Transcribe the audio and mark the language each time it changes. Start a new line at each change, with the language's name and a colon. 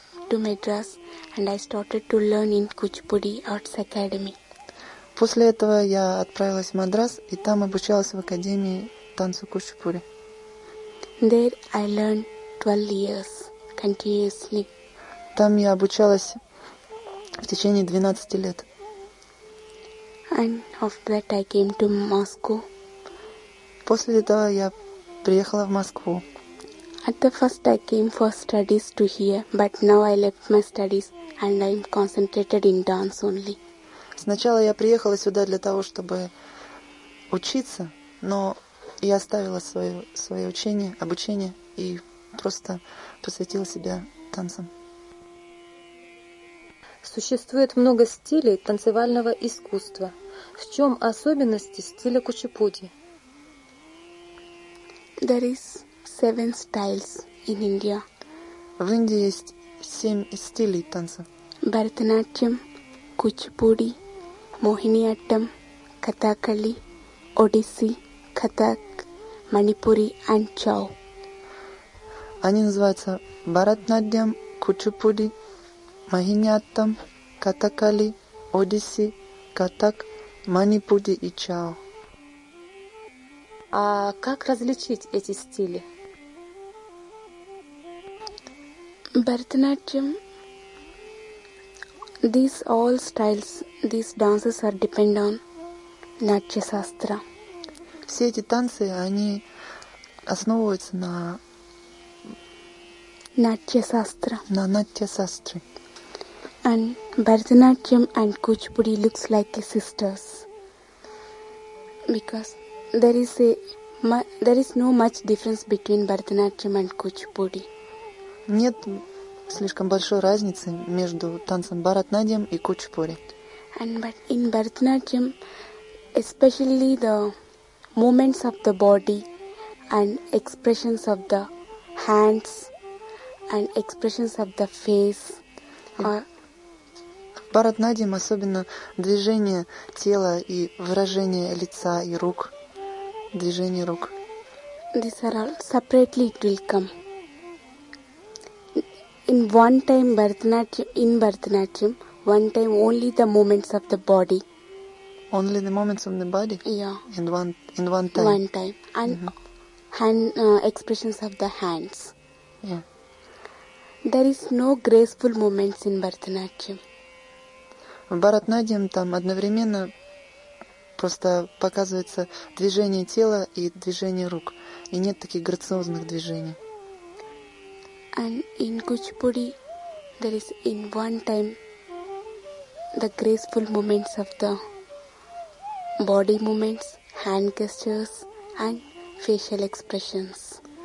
English: To Madras, and I started to learn in Kuchipudi Arts Academy.
Russian: После этого я отправилась в Мадрас и там обучалась в академии танцу кучупури.
English: There I learned 12 years continuously.
Russian: Там я обучалась в течение 12 лет.
English: And after that I came to Moscow.
Russian: После этого я приехала в Москву.
English: At the first I came for studies to here, but now I left my studies and I'm concentrated in dance only.
Russian: Сначала я приехала сюда для того, чтобы учиться, но я оставила свое учение, обучение и просто посвятила себя танцам. Существует много стилей танцевального искусства. В чем особенности стиля кучипуди?
English: There is 7 styles in India.
Russian: В Индии есть 7 стилей танца.
English: Bharatanatyam, Kuchipudi, Mohiniattam, Kathakali, Odissi, Kathak, Manipuri and Chau.
Russian: Они называются Bharatanatyam, Kuchipudi, Mohiniattam, Kathakali, Odissi, Kathak, Manipuri и Chau. А как различить эти стили?
English: Bharatanatyam These all styles, these dances are depend on Natya Shastra.
Russian: Все эти танцы, они основываются на Natya Shastra. На Natya Shastra.
English: And Bharatanatyam and Kuchipudi looks like sisters. Because there is no much difference between Bharatanatyam and Kuchipudi.
Russian: Нет слишком большой разницы между танцем Bharatanatyam и Kuchipudi.
English: And but in Bharatanatyam, especially the movements of the body and expressions of the hands and expressions of the face are
Russian: Bharatanatyam, особенно движение тела и выражение лица и рук, движение рук.
English: These are all separately it will come. In one time Bharatanatyam, one time only the movements of the body. Only the movements of the body? Yeah. In one time. One time. And expressions of the hands. Yeah. There is no graceful movements in Bharatanatyam.
Russian: В Bharatanatyam там одновременно просто показывается движение тела и движение рук. И нет таких грациозных движений.
English: And in Kuchipudi, there is in one time the graceful movements of the body movements, hand gestures, and facial expressions.